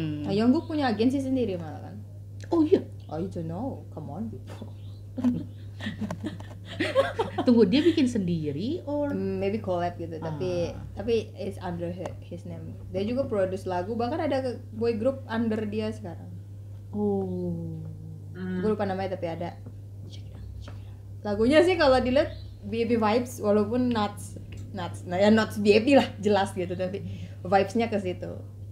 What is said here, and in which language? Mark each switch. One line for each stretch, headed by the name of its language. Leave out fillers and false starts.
Indonesian: Jungkook punya agensi sendiri malah kan. Oh iya.
English: I don't know, come on people.
Indonesian: Tunggu, dia bikin sendiri or
English: maybe collab
Indonesian: gitu, tapi
English: it's under his name.
Indonesian: Dia juga produce lagu, bahkan ada boy group under dia sekarang. Gue lupa namanya tapi ada.
English: Check it out.
Indonesian: Lagunya sih kalau dilihat BAP vibes, walaupun
English: not BAP
Indonesian: lah jelas gitu, tapi vibes-nya ke situ.